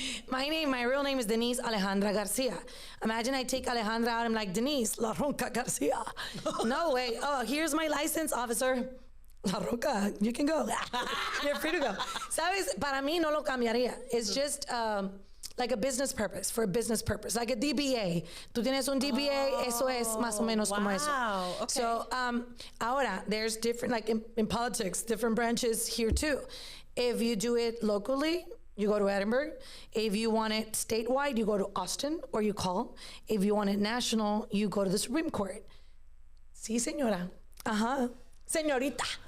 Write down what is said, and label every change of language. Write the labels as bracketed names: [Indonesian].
[English] My real name is Denisse Alejandra Garcia. Imagine I take Alejandra out, I'm like, Denisse, La Ronca Garcia. No way. Oh, here's my license, officer. La Ronca, you can go. You're free to go. [Spanish] ¿Sabes? Para mí no lo cambiaría. [English] It's just like a business purpose, for a business purpose. Like a DBA. [Spanish] Tú tienes un DBA, eso es más o menos como eso. [English] Okay. So, [Spanish] ahora, [English] there's different, like in politics, different branches here too. If you do it locally, you go to Edinburgh. If you want it statewide, you go to Austin or you call. If you want it national, you go to the Supreme Court. [Spanish] Sí, señora. Ajá. Señorita.